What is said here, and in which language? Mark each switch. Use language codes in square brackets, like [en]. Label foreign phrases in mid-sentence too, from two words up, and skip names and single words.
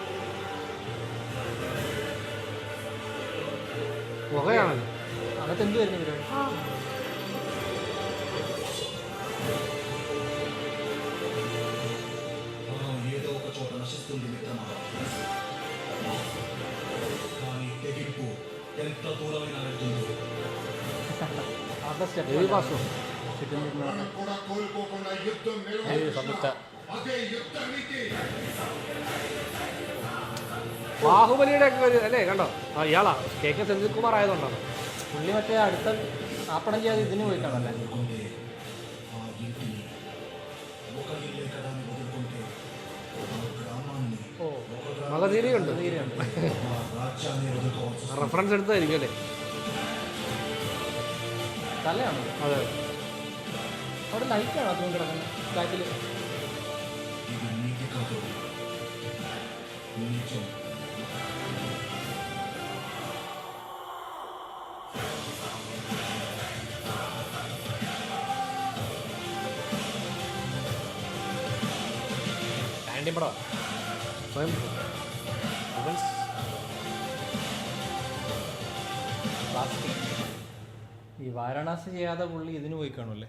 [ml] പുകയാണല്ലോ. അതൊക്കെ എന്ത് വരുന്നു പരിപാടി? [te] ఏదో ఒక చోట నశిస్తుంది మిత్రమా, కానీ తెగింపు ఎంత దూరమైనా వెళ్తుంది. కూడా కోల్పోకుండా యుద్ధం అదే యుద్ధ నీతి. [ml] ബാഹുബലിയുടെ ഒക്കെ ഒരു അല്ലേ കണ്ടോ? ഇയാളാ KK സെന്തിൽകുമാർ ആയതുകൊണ്ടാണ്. പുള്ളി മറ്റേ അടുത്ത ആ പടം ചെയ്യാതെ ഇതിന് പോയി കാണല്ലേ. [te] ఆ ఇంటిని ఒక ఇల్లే కదా అని వదులుకుంటే ఆ గ్రామాన్ని [ml] മകധീരയുണ്ട്. [te] ఆ రాజ్యాన్ని వదులుకోవచ్చు. [ml] റെഫറൻസ് എടുത്തായിരിക്കും അല്ലേ? തലയാണോ? അതെ, അവിടെ ലൈറ്റാണോ അതുകൊണ്ട് കിടക്കുന്നത് ബാക്കിൽ? [te] ఇది నీతి కాదు, నిజం. [ml] സ്വയംഭൂ. ഈ വാരണാസി ചെയ്യാതെ പുള്ളി ഇതിന് പോയി കാണുമല്ലേ?